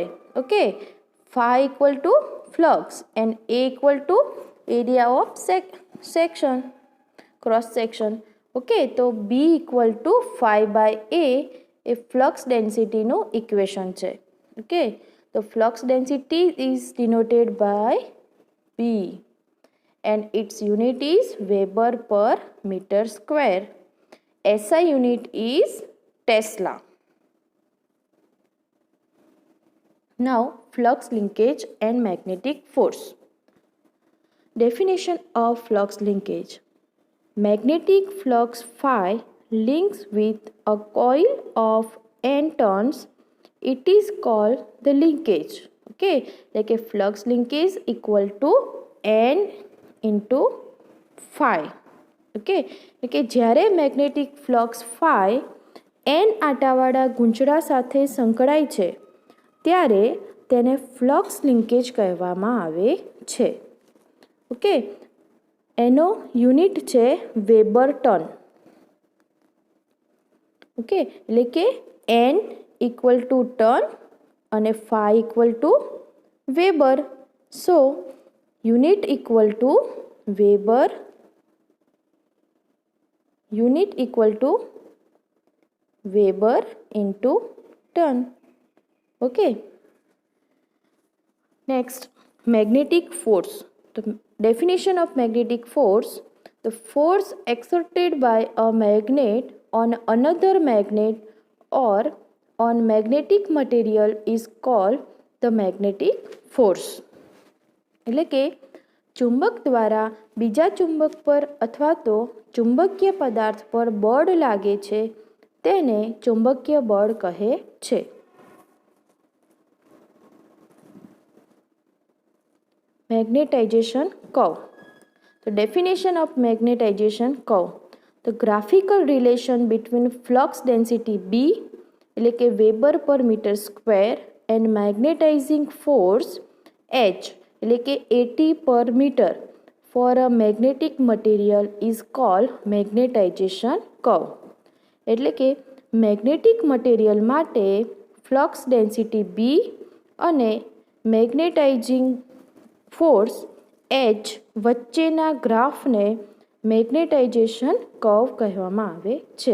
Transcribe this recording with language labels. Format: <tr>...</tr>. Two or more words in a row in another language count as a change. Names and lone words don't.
<en>Okay, phi equal to flux and A equal to area of section, cross section. Okay, તો B equal to phi by A flux densityનું equation છે. Okay, તો flux density is denoted by B and its unit is Weber per meter square. SI unit is Tesla. Now, flux linkage and magnetic force. Definition of flux linkage. Magnetic flux phi links with a coil of N turns. It is called the linkage. Okay, like a flux linkage equal to N into phi.</en> <gu>ઓકે, એટલે કે જ્યારે</gu> <en>magnetic flux phi N</en> <gu>આંટાવાળા ગૂંચળા સાથે સંકળાય છે ત્યારે તેને</gu> <en>flux linkage</en> <gu>કહેવામાં આવે છે. ઓકે, એનો યુનિટ છે વેબર ટન. ઓકે, એટલે કે</gu> <en>N equal to turn</en> <gu>અને</gu> <en>phi equal to Weber. સો unit equal to Weber, unit equal to Weber into ton. Okay, next, magnetic force. The definition of magnetic force: the force exerted by a magnet on another magnet or on magnetic material is called the magnetic force.</en> <gu>એટલે કે ચુંબક દ્વારા બીજા ચુંબક પર અથવા તો ચુંબકીય પદાર્થ પર બળ લાગે છે તેને ચુંબકીય બળ કહે છે.</gu> <en>Magnetization curve. The definition of magnetization curve: the graphical relation between flux density B</en> <gu>એટલે કે</gu> <en>Weber per meter square and magnetizing force H</en> <gu>એટલે કે</gu> <en>AT per meter for a magnetic material is called magnetization curve.</en> <gu>એટલે કે</gu> <en>magnetic material</en> <gu>માટે</gu> <en>flux density</en> <gu>B અને</gu> <en>magnetizing force</en> <gu>H વચ્ચેના ગ્રાફને</gu> <en>magnetization curve</en> <gu>કહેવામાં આવે છે.</gu>